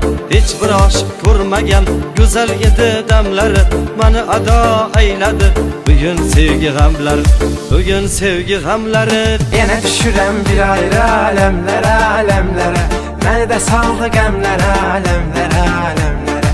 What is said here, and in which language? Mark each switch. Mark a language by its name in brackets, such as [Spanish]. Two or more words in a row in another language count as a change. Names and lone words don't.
[Uzbek] Hech bir oshiq ko'rmagan go'zal edi damlari, mani ado ayladi bugun sevgi g'amlari, bugun sevgi g'amlari. [Azerbaijani] Yenə düşürəm bir ayrı aləmlərə, aləmlərə, məni də saldı qəmlərə, aləmlərə, aləmlərə.